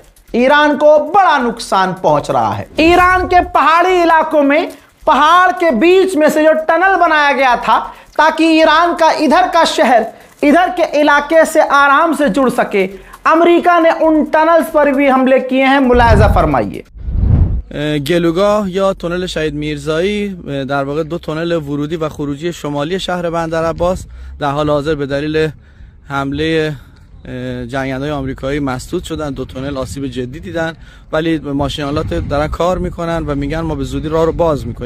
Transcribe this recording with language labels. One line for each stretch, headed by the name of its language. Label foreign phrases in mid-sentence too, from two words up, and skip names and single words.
Hindi: ईरान को बड़ा नुकसान पहुंच रहा है। ईरान के पहाड़ी इलाकों में पहाड़ के बीच में से जो टनल बनाया गया था ताकि ईरान का इधर का शहर इधर के इलाके से आराम से जुड़ सके, अमेरिका ने उन टनल्स पर भी हमले किए हैं। मुलायजा फरमाइए।
Persian: گلوگاه یا تونل شهید میرزایی در واقع 2 تونل ورودی و خروجی شمالی شهر بندرعباس در حال حاضر به دلیل حمله جنگنده‌های آمریکایی مسدود شدن. 2 تونل آسیب جدی دیدن، ولی ماشین‌آلات دارن کار میکنن و میگن ما به زودی راه رو باز میکنیم.